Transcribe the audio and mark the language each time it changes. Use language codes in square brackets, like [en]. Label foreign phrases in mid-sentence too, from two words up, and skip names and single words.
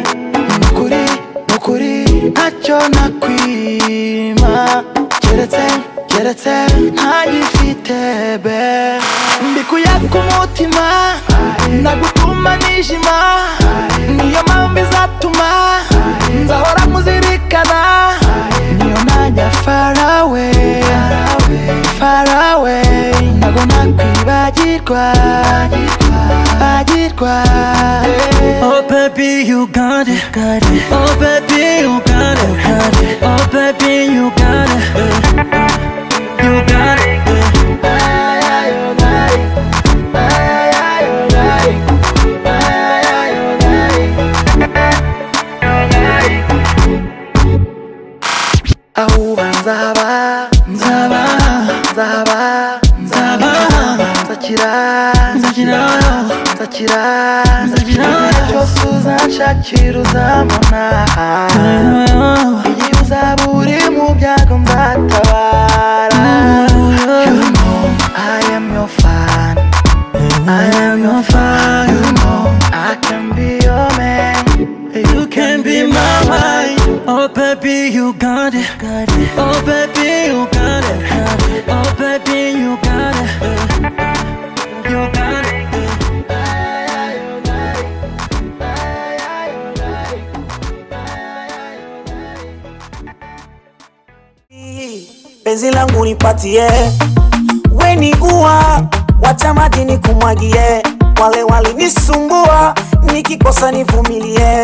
[rw] nukuri ntacyo nakwima keretse ntagifite be mbikuye ku mutima nagutuma nijima niyo mpamvu izatuma nzahora muzirikana niyo najya [en] far away [rw] nago nakwibagirwa [en] Oh baby you got it, oh baby you got it, oh baby you got it, you got it. [rw] Ahuba nzaba cyose uzanshakira uzambona igihe uzaba uri mu byago nzatabara. [en] You know I am your fan, you know I can be your man, you can be my wife. Oh baby you got it, oh baby you got it, oh baby you got it, you got it. [sw] Penzi langu nipatie, we ni ua, wacha maji nikumwagie. Wale walinisumbua, nikikosa nivumilie.